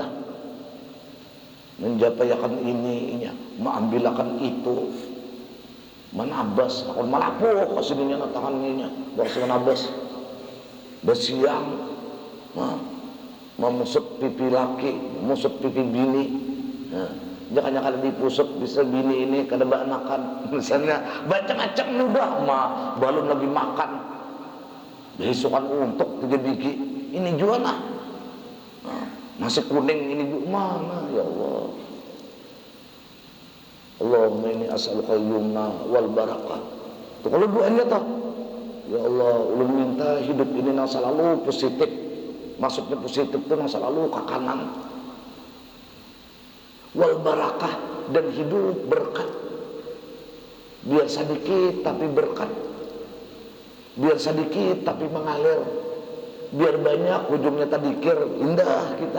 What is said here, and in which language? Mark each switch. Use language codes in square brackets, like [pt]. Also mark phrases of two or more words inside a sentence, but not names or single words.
[bjn] Menjapayakan ininya, mengambilakan itu, menabas, akan malapuh kasihnya tangan ininya, bahasa menabas, bersiang, memusuk pipi laki, musuk pipi bini. Nah, jangan kada dipusuk bisa bini ini kada banakan misalnya macam-macam udah belum lagi makan besokan untuk 3 biji ini jual lah. Nasi kuning ini mana [ar] يا الله. اللهم إني أسألك اليمن والبركة. [bjn] Tuh kalau doanya tuh [ar] يا الله [bjn] ulun minta hidup ini nang selalu positif. Maksudnya positif tuh nang selalu ke kanan. [ar] والبركة [bjn] dan hidup berkat, biar sedikit tapi berkat, biar sedikit tapi mengalir, biar banyak ujungnya tadikir indah kita.